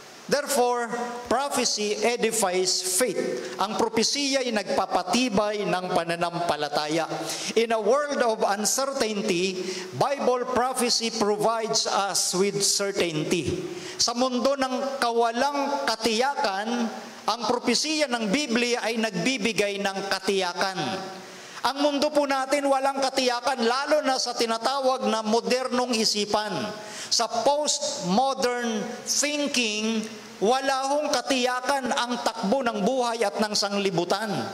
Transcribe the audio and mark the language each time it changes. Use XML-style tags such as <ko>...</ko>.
<en>Therefore, prophecy edifies faith.</en> <tl>Ang propesiya ay nagpapatibay ng pananampalataya.</tl> <en>In a world of uncertainty, Bible prophecy provides us with certainty.</en> <tl>Sa mundo ng kawalang katiyakan, ang propesiya ng Biblia ay nagbibigay ng katiyakan. Ang mundo po natin walang katiyakan, lalo na sa tinatawag na modernong isipan. Sa postmodern thinking, wala hong katiyakan ang takbo ng buhay at ng sanglibutan.</tl>